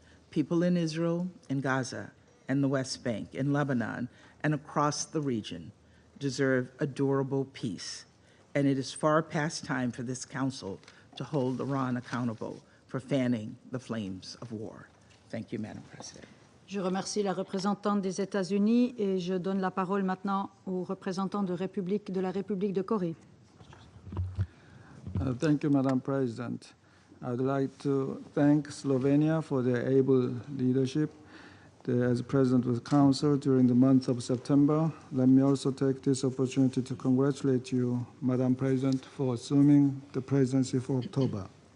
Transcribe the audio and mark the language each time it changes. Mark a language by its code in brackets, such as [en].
[en] People in Israel, in Gaza, and the West Bank, in Lebanon, and across the region deserve a durable peace, and it is far past time for this Council to hold Iran accountable for fanning the flames of war. Thank you, Madam President. [fr] Je remercie la représentante des États-Unis et je donne la parole maintenant au représentant de la République de Corée. [en] Thank you, Madam President. I'd like to thank Slovenia for their able leadership as President of the Council during the month of September. Let me also take this opportunity to congratulate you, Madam President, for assuming the presidency for October.